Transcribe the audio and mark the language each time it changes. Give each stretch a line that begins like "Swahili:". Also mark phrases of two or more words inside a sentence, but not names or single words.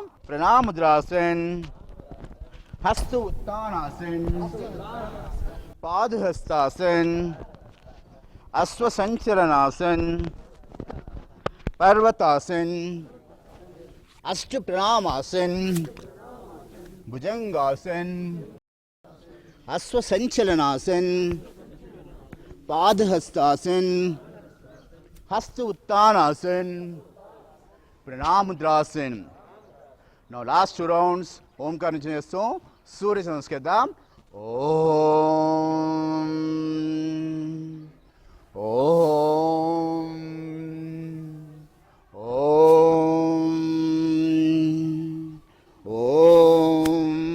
Telugu: ప్రణాముద్రాసన్, హస్త ఉత్తానాసన్, పాదహస్తాసన్, అశ్వసంచలనాసన్, పర్వతాసన్, అష్ట ప్రణామాసన్, भुजंगासन, अश्वसंचलनासन, पादहस्तासन, हस्त उत्तानासन, प्रणामुद्रासन.
English: Now last 2 rounds
Telugu: ఓంకారం నుంచి చేస్తూ సూర్య నమస్కరిద్దాం.
Sanskrit: ఓం ఓం ఓం ఓం.